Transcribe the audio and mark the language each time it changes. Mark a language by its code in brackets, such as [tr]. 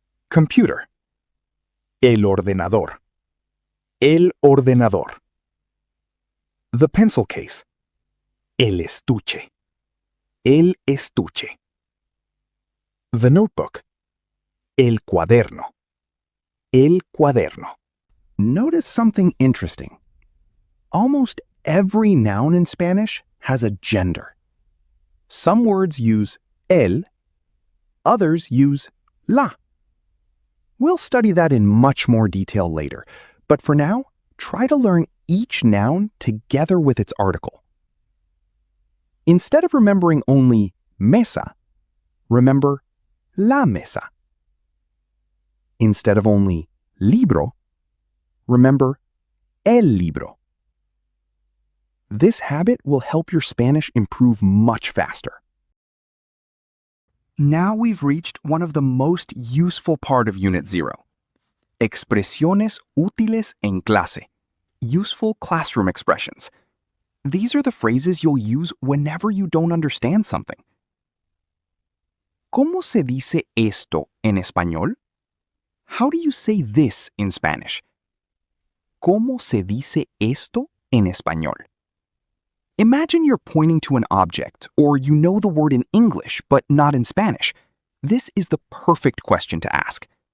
[es] Computer, el ordenador. El ordenador. [en] The pencil case, [es] el estuche. El estuche. [en] The notebook, [es] el cuaderno. El cuaderno. [en] Notice something interesting. Almost every noun in Spanish has a gender. Some words use el, others use la. We'll study that in much more detail later, but for now, try to learn each noun together with its article. Instead of remembering only mesa, remember la mesa. Instead of only libro, remember el libro. This habit will help your Spanish improve much faster. Now we've reached one of the most useful part of Unit 0. [es] Expresiones útiles en clase. [en] Useful classroom expressions. These are the phrases you'll use whenever you don't understand something. [es] ¿Cómo se dice esto en español? [en] How do you say this in Spanish? [es] ¿Cómo se dice esto en español? [en] Imagine you're pointing to an object, or you know the word in English but not in Spanish. This is the perfect question to ask.